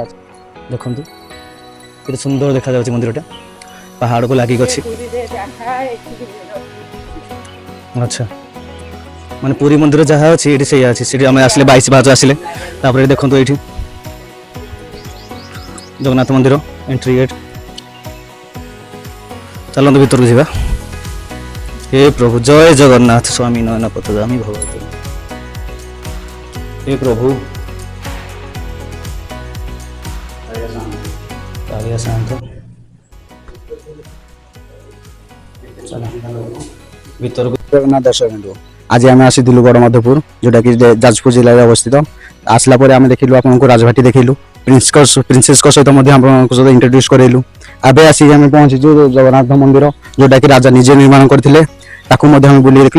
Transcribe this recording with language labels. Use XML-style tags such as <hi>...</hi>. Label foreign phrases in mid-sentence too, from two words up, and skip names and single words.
<or>ଦେଖନ୍ତୁ କେତେ ସୁନ୍ଦର ଦେଖାଯାଉଛି ମନ୍ଦିରଟା ପାହାଡ଼କୁ ଲାଗିକି ଅଛି ଆଚ୍ଛା ମାନେ ପୁରୀ ମନ୍ଦିର ଯାହା ଅଛି ଏଠି ସେଇଆ ଅଛି ସେଠି ଆମେ ଆସିଲେ 22 ପାହାଚ ଆସିଲେ ତାପରେ ଦେଖନ୍ତୁ ଏଇଠି ଜଗନ୍ନାଥ ମନ୍ଦିର ଏଣ୍ଟ୍ରି ଗେଟ୍ ଚାଲନ୍ତୁ ଭିତରକୁ ଯିବା</or> <sa>हे प्रभु जय जगन्नाथ स्वामी नयन पथगामी भगवती हे प्रभु कालिया शांत ଭିତରକୁ</sa> <or>ଜଗନ୍ନାଥ ଦର୍ଶକ ବନ୍ଧୁ ଆଜି ଆମେ ଆସିଥିଲୁ ଗଡ଼ମଧୁପୁର ଯୋଉଟାକି ଯାଜପୁର ଜିଲ୍ଲାରେ ଅବସ୍ଥିତ। ଆସିଲା ପରେ ଆମେ ଦେଖିଲୁ ଆପଣଙ୍କୁ ରାଜଭାଟି ଦେଖିଲୁ, ପ୍ରିନ୍ସେସଙ୍କ ସହିତ ମଧ୍ୟ ଆପଣଙ୍କ ସହିତ ଇଣ୍ଟ୍ରୋଡ୍ୟୁସ୍ କରେଇଲୁ। ଏବେ ଆସିକି ଆମେ ପହଞ୍ଚିଛୁ ଜଗନ୍ନାଥ ମନ୍ଦିର ଯୋଉଟାକି ରାଜା ନିଜେ ନିର୍ମାଣ କରିଥିଲେ, ତାକୁ ମଧ୍ୟ ଆମେ ବୁଲି ଦେଖିଲୁ।</or>